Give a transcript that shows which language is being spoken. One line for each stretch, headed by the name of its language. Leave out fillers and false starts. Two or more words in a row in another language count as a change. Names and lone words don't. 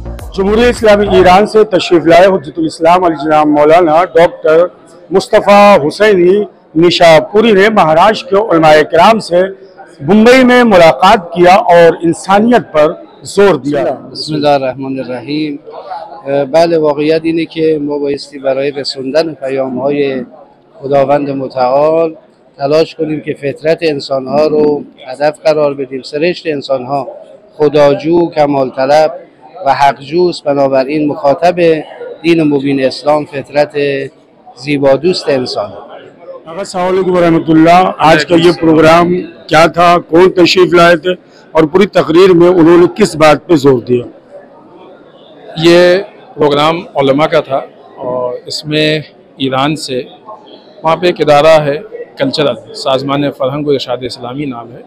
Hindi: जमहूरियत इस्लामी ईरान से तशरीफ़ लाए हुज्जतुल इस्लाम अल-जनाब मौलाना डॉक्टर मुस्तफ़ा हुसैनी निशापुरी ने महाराष्ट्र के उलमाए किराम से मुंबई में मुलाकात किया और इंसानियत पर जोर दिया।
Arabic: बिस्मिल्लाहिर्रहमानिर्रहीम।
Persian: بله واقعیت اینه که ما بایستی برای رسوندن پیام‌های خداوند متعال تلاش کنیم که فطرت انسان‌ها رو هدف قرار بدیم. سرشت انسان‌ها خداجو، کمال طلب و حقجوست، بنابراین مخاطب دین مبین اسلام فطرت زیبادوست انسان.
Arabic: السلام عليكم رحمة الله.
Hindi: आज का ये प्रोग्राम क्या था, कौन तशरीफ़ लाए थे और पूरी तकरीर में उन्होंने किस बात पे जोर दिया? ये प्रोग्राम उलमा का था और इसमें ईरान से वहाँ पे एक इदारा है कल्चरल, साज़मान फ़रहंग व इरशाद इस्लामी नाम है।